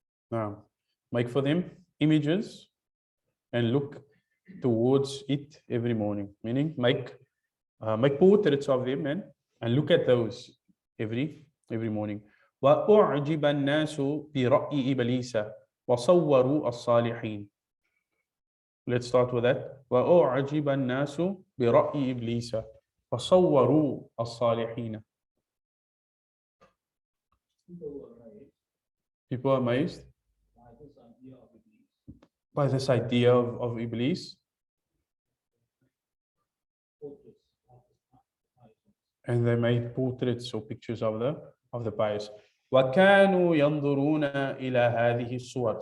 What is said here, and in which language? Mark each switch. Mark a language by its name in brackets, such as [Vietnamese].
[English] Now, make for them images and look towards it every morning. Meaning, make portraits of them and look at those every morning. [Arabic] وأعجب الناس برأي إبليس وصوروا الصالحين. [English] Let's start with that. [Arabic] وأعجب الناس برأي إبليس وصوروا الصالحين. [English] People are amazed by this idea of Iblis. And they made portraits or pictures of the pious. [Arabic] وكانوا ينظرون إلى هذه الصور.